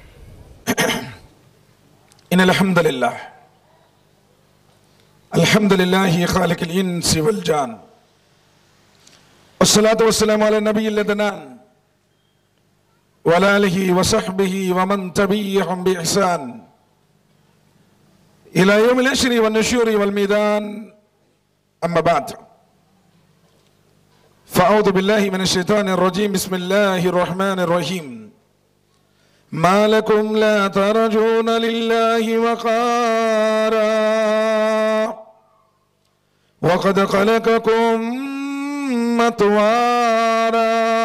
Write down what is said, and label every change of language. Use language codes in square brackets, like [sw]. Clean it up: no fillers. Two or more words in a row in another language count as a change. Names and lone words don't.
[ar] إن الحمد لله الحمد لله خالق الإنس والجان والصلاة والسلام على نبي العدنان وعلى آله وصحبه ومن تبعهم بإحسان إلى يوم الحشر والنشور والميدان. أما بعد. فأعوذ بالله من الشيطان الرجيم. بسم الله الرحمن الرحيم. ما لكم لا ترجون لله وقارا وقد خلقكم أطوارا.